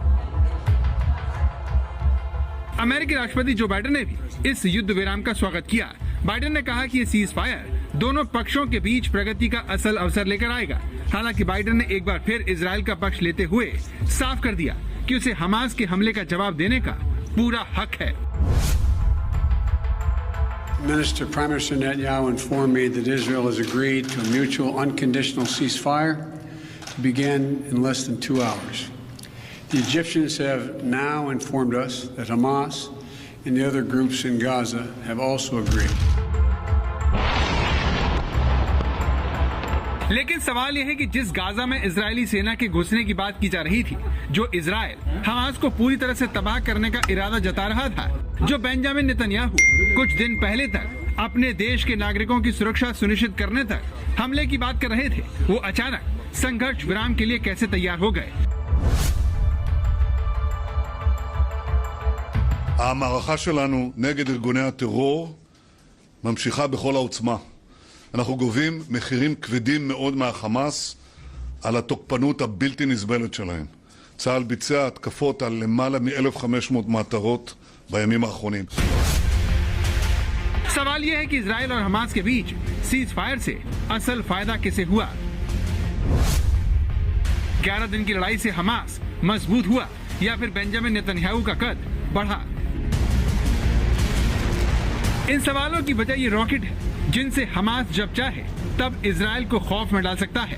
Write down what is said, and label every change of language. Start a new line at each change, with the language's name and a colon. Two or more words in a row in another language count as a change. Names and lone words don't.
Hindi: अमेरिकी राष्ट्रपति जो बाइडेन ने भी इस युद्ध विराम का स्वागत किया। बाइडेन ने कहा कि ये
English: ceasefire
Hindi: दोनों पक्षों के बीच प्रगति का असल अवसर लेकर आएगा। हालांकि बाइडेन ने एक बार फिर इजरायल का पक्ष लेते हुए साफ कर दिया कि उसे हमास के हमले का जवाब देने का पूरा हक है।
English: Prime Minister Netanyahu informed me that Israel has agreed to a mutual unconditional ceasefire to begin in less than 2 hours. The Egyptians have now informed us that Hamas and the other groups in Gaza have also agreed.
Hindi: लेकिन सवाल यह है कि जिस गाजा में इजरायली सेना के घुसने की बात की जा रही थी, जो इजरायल हमास को पूरी तरह से तबाह करने का इरादा जता रहा था, जो बेंजामिन नेतन्याहू कुछ दिन पहले तक अपने देश के नागरिकों की सुरक्षा सुनिश्चित करने तक हमले की बात कर रहे थे, वो अचानक संघर्ष विराम के लिए कैसे तैयार हो गए?
Hebrew: המערכה שלנו נגד ארגוני הטרור ממשיכה בכל העוצמה. אנחנו גובים מחירים כבדים מאוד מהחמאס על התוקפנות הבלתי נסבלת שלהם. צה"ל ביצע התקפות על למעלה מ-1500 מטרות בימים האחרונים.
Hindi: सवाल यह है कि इजरायल और हमास के बीच
English: ceasefire
Hindi: से असल फायदा किसे हुआ? 11 दिन की लड़ाई से हमास मजबूत हुआ या फिर बेंजामिन नेतन्याहू का कद बढ़ा? इन सवालों की वजह ये रॉकेट है जिनसे हमास जब चाहे तब इजराइल को खौफ में डाल सकता है।